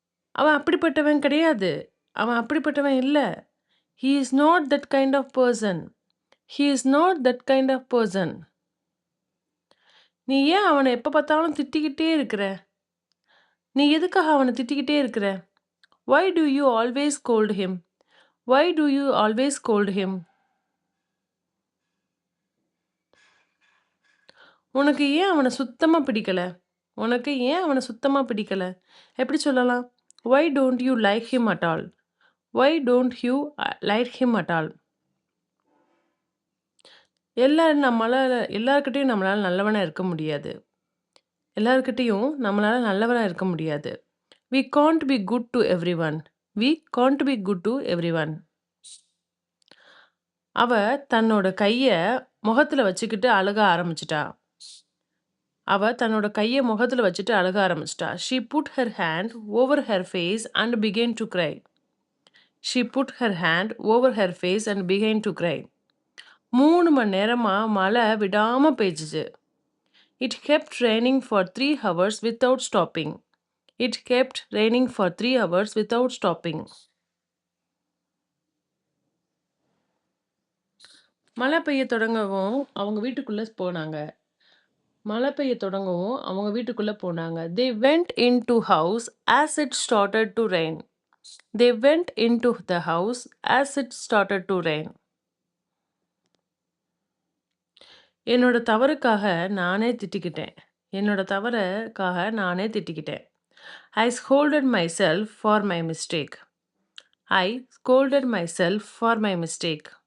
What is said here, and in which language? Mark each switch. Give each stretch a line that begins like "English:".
Tamil: அவன் அப்படிப்பட்டவன் கிடையாது. அவன் அப்படிப்பட்டவன் இல்லை.
English: He is not that kind of person. He is not that kind of person.
Tamil: நீ ஏன் அவனை எப்போ பார்த்தாலும் திட்டிக்கிட்டே இருக்கிற? நீ எதுக்காக அவனை திட்டிக்கிட்டே இருக்கிற?
English: Why do you always scold him? Why do you always scold him?
Tamil: உனக்கு ஏன் அவனை சுத்தமாக பிடிக்கல? உனக்கு ஏன் அவனை சுத்தமாக பிடிக்கல? எப்படி சொல்லலாம்?
English: Why don't you like him at all? Why don't you like him at all?
Tamil: எல்லார்கிட்டையும் நம்மளால் நல்லவனாக இருக்க முடியாது. எல்லார்கிட்டையும் நம்மளால் நல்லவனாக இருக்க முடியாது.
English: We can't be good to everyone. We can't be good to everyone.
Tamil: அவ தன்னோட கையை முகத்தில் வச்சுக்கிட்டு அழுக ஆரம்பிச்சிட்டா. அவ தன்னோட கையை முகத்தில் வச்சுட்டு அழுக ஆரம்பிச்சிட்டா.
English: She put her hand over her face and began to cry. She put her hand over her face and began to cry.
Tamil: 3 மணி நேரமா மழை விடாம பெய்ஞ்சுச்சு.
English: It kept raining for 3 hours without stopping. It kept raining for 3 hours without stopping.
Tamil: மழை பெய்ய தொடங்கவும் அவங்க வீட்டுக்குள்ள போனாங்க. மழை பெய்ய தொடங்கவும் அவங்க வீட்டுக்குள்ள போனாங்க.
English: They went into house as it started to rain. They went into the house as it started to rain.
Tamil: என்னோட தவறுக்காக நானே திட்டிக்கிட்டேன். என்னோட தவறுக்காக நானே திட்டிக்கிட்டேன்.
English: I scolded myself for my mistake. I scolded myself for my mistake.